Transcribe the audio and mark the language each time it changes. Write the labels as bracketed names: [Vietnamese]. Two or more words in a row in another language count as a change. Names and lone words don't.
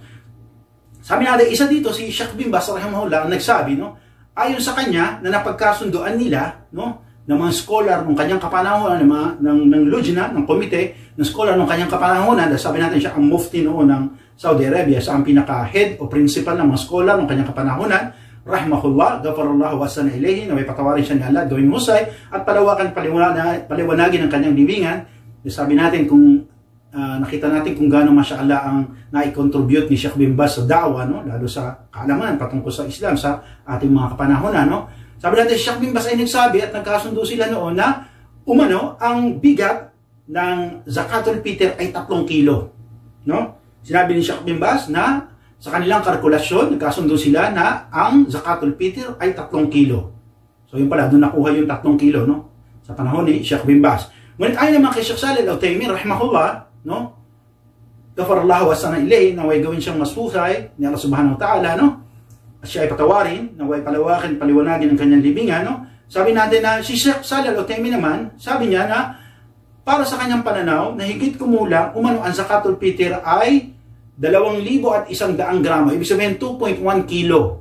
[Filipino] Sabi natin, isa dito si Sheikh bin Baz rahimahullah nagsabi, no? Ayon sa kanya na napagkasunduan nila, no, ng mga scholar ng kanyang kapanahonan, ng lujna, ng komite ng scholar ng kanyang kapanahonan, sabi natin siya ang mufti noon ng Saudi Arabia, sa ang pinaka-head o principal ng mga scholar ng kanyang kapanahonan, [Arabic] رحمه الله، غفر الله وسنا إليه, [Filipino] na may patawarin siya ni Allah, gawing husay, at paliwanagin ang kanyang libingan. Sabi natin kung nakita natin kung gaano mashallah ang nai-contribute ni Sheikh bin Baz sa da'wa, no? Lalo sa kaalaman patungkol sa Islam sa ating mga kapanahonan, no? Sabi natin, Sheikh bin Baz ay nagsabi at nagkasundo sila noon na umano ang bigat ng [Arabic] زكاة الفطر [Filipino] ay 3 kilo, no? Sinabi ni Sheikh bin Baz na sa kanilang kalkulasyon, nagkasundo sila na ang [Arabic] زكاة الفطر [Filipino] ay 3 kilo. So yun pala, doon nakuha yung 3 kilo, no? Sa panahon ni Sheikh bin Baz. Ngunit ayon naman kay Sheikh Salih al-Uthaymeen rahimahullah, no? [Arabic] غفر الله وسنا إليه, [Filipino] naway gawin siyang masfuhay ni Allah [Arabic] سبحانه وتعالى, [Filipino] no? At siya ay patawarin, naway paliwanagin ang kanyang libingan, no? Sabi natin na si Sheikh Salih al-Uthaymeen naman, sabi niya na para sa kanyang pananaw, na higit kumulang umano ang [Arabic] زكاة الفطر [Filipino] ay 2,100 gramo, ibig sabihin 2.1 kilo.